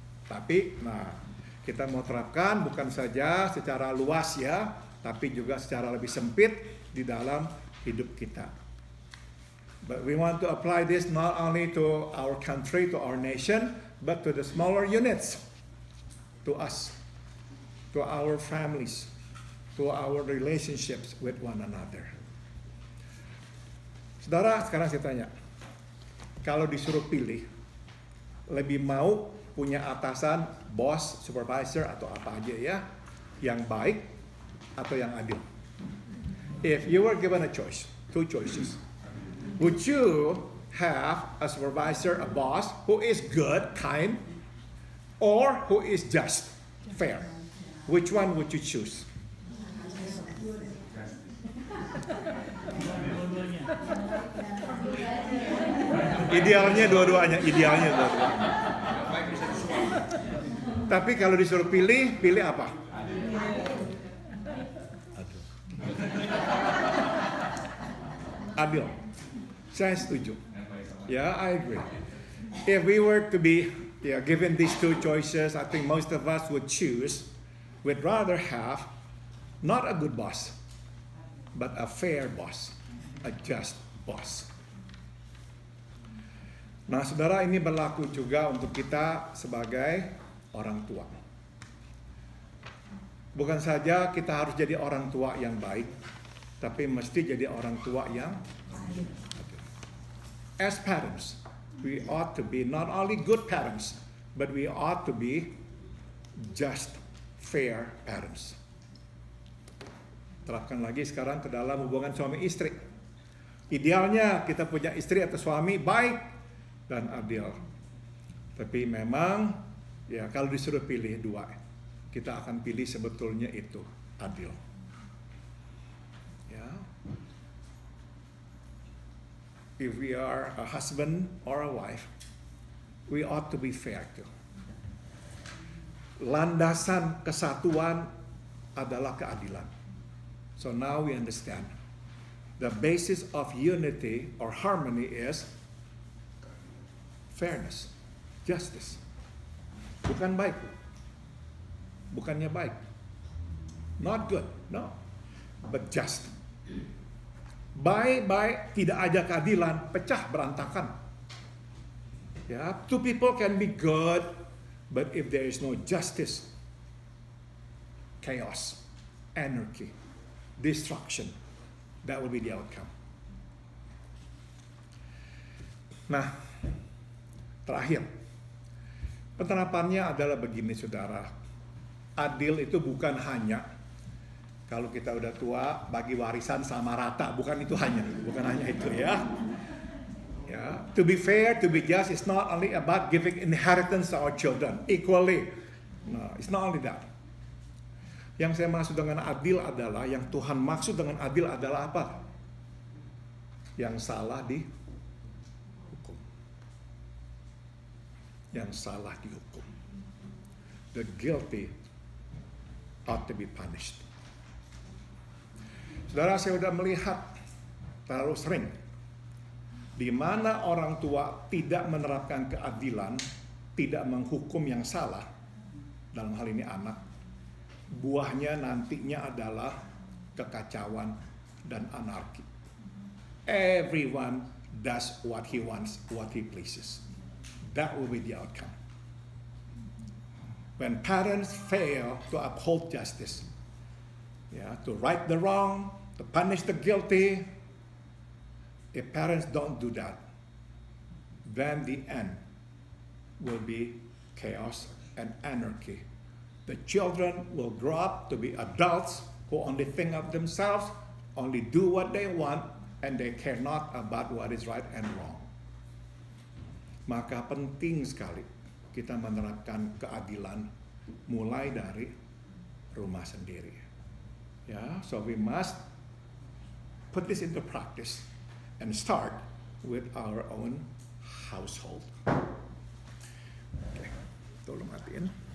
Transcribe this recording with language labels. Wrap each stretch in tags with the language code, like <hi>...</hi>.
<id>Tapi, kita mau terapkan bukan saja secara luas ya, tapi juga secara lebih sempit di dalam hidup kita.</id> <en>But we want to apply this not only to our country, to our nation, but to the smaller units, to us, to our families, to our relationships with one another.</en> <id>Saudara, sekarang saya tanya, kalau disuruh pilih, lebih mau punya atasan, bos, supervisor, atau apa aja ya, yang baik atau yang adil?</id> <en>If you were given a choice, two choices, would you have a supervisor, a boss, who is good, kind, or who is just, fair? Which one would you choose?</en> <id>Idealnya dua-duanya, Tapi kalau disuruh pilih, pilih apa? Adil. Saya setuju.</id> <en>Yeah, I agree. If we were to be given these two choices, I think most of us would rather have not a good boss, but a fair boss, a just boss.</en> <id>Nah, saudara, ini berlaku juga untuk kita sebagai orang tua. Bukan saja kita harus jadi orang tua yang baik, tapi mesti jadi orang tua yang adil.</id> <en>As parents, we ought to be not only good parents, but we ought to be just, fair parents.</en> <id>Terapkan lagi sekarang ke dalam hubungan suami istri. Idealnya kita punya istri atau suami baik dan adil. Tapi memang ya kalau disuruh pilih dua, kita akan pilih sebetulnya itu adil. Ya.</id> <en>If we are a husband or a wife, we ought to be fair too.</en> <id>Landasan kesatuan adalah keadilan.</id> <en>So now we understand the basis of unity or harmony is fairness, justice.</en> <id>Bukan baik. Bukannya baik.</id> <en>Not good, no. But just.</en> <id>Baik, tidak ada keadilan, pecah berantakan.</id> <en>Yeah, two people can be good, but if there is no justice, chaos, anarchy, destruction, that will be the outcome.</en> <id>Nah, terakhir, penerapannya adalah begini, saudara. Adil itu bukan hanya kalau kita udah tua bagi warisan sama rata, bukan hanya itu ya.</id> <en>Ya, to be fair, to be just is not only about giving inheritance to our children equally. No, it's not only that.</en> <id>Yang saya maksud dengan adil adalah, yang Tuhan maksud dengan adil adalah apa? Yang salah dihukum. Yang salah dihukum.</id> <en>The guilty ought to be punished.</en> <id>Saudara, saya sudah melihat terlalu sering di mana orang tua tidak menerapkan keadilan, tidak menghukum yang salah, dalam hal ini anak, buahnya nantinya adalah kekacauan dan anarki.</id> <en>Everyone does what he wants, what he pleases. That will be the outcome. When parents fail to uphold justice, to right the wrong, to punish the guilty, if parents don't do that, then the end will be chaos and anarchy. The children will grow up to be adults who only think of themselves, only do what they want, and they care not about what is right and wrong.</en> <id>Maka penting sekali kita menerapkan keadilan mulai dari rumah sendiri.</id> <en>So we must put this into practice and start with our own household.</en> <id>Oke, tolong matiin.</id>